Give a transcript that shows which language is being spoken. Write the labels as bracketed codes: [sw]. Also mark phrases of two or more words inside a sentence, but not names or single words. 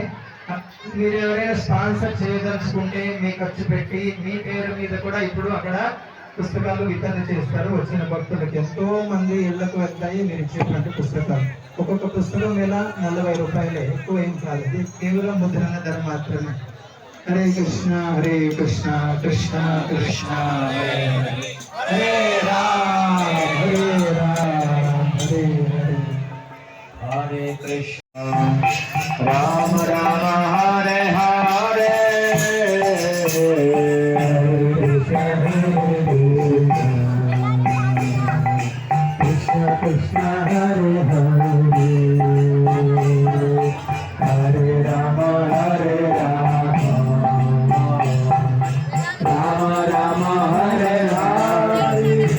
[te] మీరు ఎవరైనా స్పాన్సర్ చేయదలుచుకుంటే మీ ఖర్చు పెట్టి మీ పేరు మీద కూడా ఇప్పుడు అక్కడ పుస్తకాలు వితరణ చేస్తారు వచ్చిన భక్తులకు. ఎంతో మంది ఇళ్లకు వెళ్తాయి మీరు ఇచ్చేటువంటి పుస్తకాలు. ఒక్కొక్క పుస్తకం వేల 40 రూపాయలే, ఎక్కువ ఏం కాదు. ఇది కేవలం ముద్రణ ధర మాత్రమే. [sa] హరే కృష్ణ హరే కృష్ణ కృష్ణ కృష్ణ హరే రామ హరే రామ హరే హరే హరే కృష్ణ రామ రామ హరే హరే కృష్ణ కృష్ణ హరే హరే హరే రామ హరే రామ రామ రామ హరే హరే